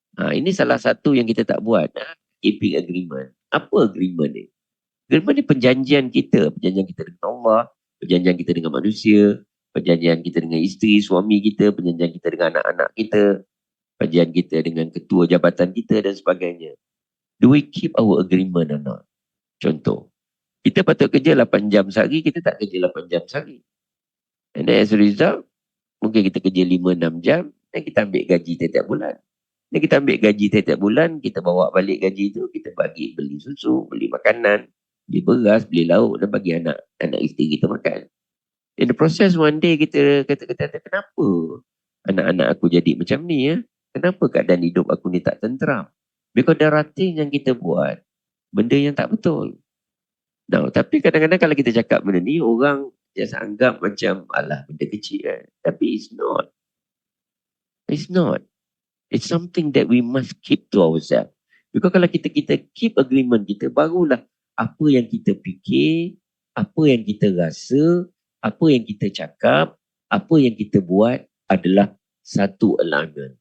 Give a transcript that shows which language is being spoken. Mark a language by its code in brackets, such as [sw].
[ms] Ini salah satu yang kita tak buat. [en] Keeping agreement. [ms] Apa agreement ni? Agreement ni perjanjian kita. Perjanjian kita dengan Allah. Perjanjian kita dengan manusia. Perjanjian kita dengan isteri, suami kita. Perjanjian kita dengan anak-anak kita. Perjanjian kita dengan ketua jabatan kita dan sebagainya. [en] Do we keep our agreement or not? [ms] Contoh. Kita patut kerja 8 jam sehari, kita tak kerja 8 jam sehari. [en] And then as a result, [ms] mungkin kita kerja 5-6 jam, dan kita ambil gaji tiap-tiap bulan. Dan kita ambil gaji tiap-tiap bulan, kita bawa balik gaji tu, kita bagi beli susu, beli makanan, beli beras, beli lauk, dan bagi anak isteri kita makan. [en] In the process, one day [ms] kita kata, kenapa anak-anak aku jadi macam ni ya? Kenapa keadaan hidup aku ni tak tenteram? [en] Because there are things [ms] yang kita buat, benda yang tak betul. Nah, tapi kadang-kadang kalau kita cakap benda ni, orang just anggap macam, alah, benda kecil kan. Tapi [en] it's not. It's not. It's something that we must keep to ourselves. [ms] Because kalau kita [en] keep agreement [ms] kita, barulah apa yang kita fikir, apa yang kita rasa, apa yang kita cakap, apa yang kita buat adalah satu alignment.